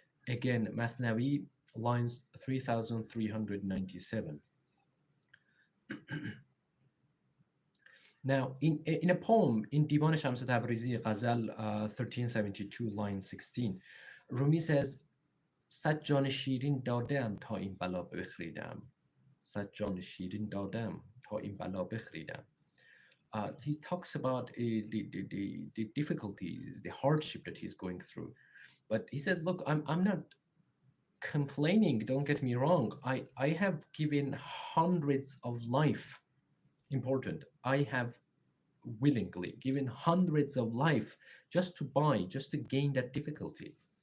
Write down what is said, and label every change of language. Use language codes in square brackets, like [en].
[en] Again, Mathnavi, lines 3397. Now, in a poem in Divan Shams Tabrizi Ghazal 1372, line 16, Rumi says, [fa] صد جان شیرین دادم تا این بلا بخریدم. صد جان شیرین دادم تا این بلا بخریدم. [en] He talks about the difficulties, the hardship that he's going through. But he says, look, I'm not complaining, don't get me wrong. I have given hundreds of life. Important. I have willingly given hundreds of life just to gain that difficulty.